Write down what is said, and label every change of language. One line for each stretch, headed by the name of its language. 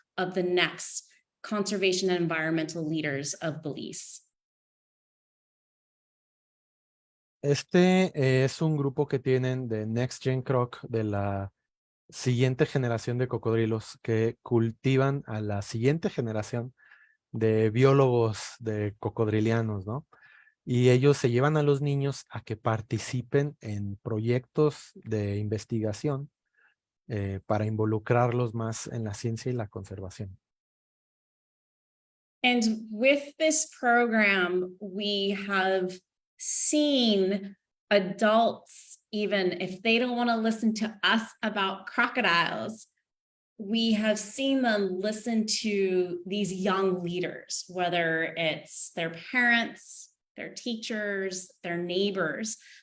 English: of the next conservation and environmental leaders of Belize.
Spanish: Este es un grupo que tienen de Next Gen Croc, de la siguiente generación de cocodrilos, que cultivan a la siguiente generación de biólogos, de cocodrilianos, ¿no? Y ellos se llevan a los niños a que participen en proyectos de investigación para involucrarlos más en la ciencia y la conservación.
English: And with this program, we have seen adults, even if they don't want to listen to us about crocodiles, we have seen them listen to these young leaders, whether it's their parents, their teachers, their neighbors.